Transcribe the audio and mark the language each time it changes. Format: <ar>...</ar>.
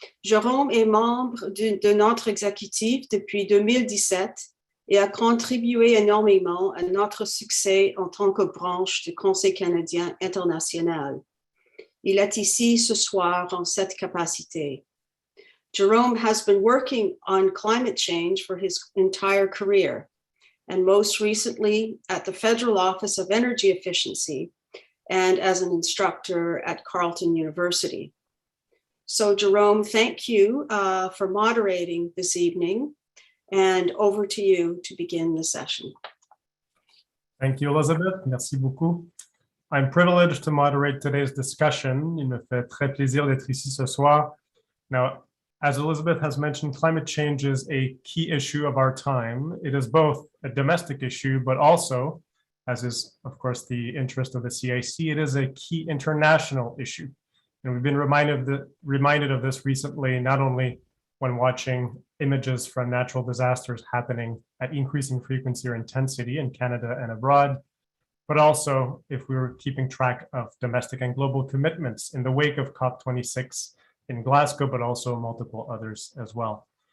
<fr>Jérôme est membre de notre exécutif depuis 2017 et a contribué énormément à notre succès en tant que branche du Conseil canadien international. Il est ici ce soir en cette capacité.</fr> <en>Jérôme has been working on climate change for his entire career, and most recently at the Federal Office of Energy Efficiency and as an instructor at Carleton University. So Jérôme, thank you for moderating this evening, and over to you to begin the session. Thank you, Elizabeth.</en> <fr>Merci beaucoup.</fr> <en>I'm privileged to moderate today's discussion.</en> <fr>Il me fait très plaisir d'être ici ce soir.</fr> <en>Now, as Elizabeth has mentioned, climate change is a key issue of our time. It is both a domestic issue, but also, as is, of course, the interest of the CIC, it is a key international issue. And we've been reminded of this recently, not only when watching images from natural disasters happening at increasing frequency or intensity in Canada and abroad, but also if we were keeping track of domestic and global commitments in the wake of COP26 in Glasgow, but also multiple others as well.</en>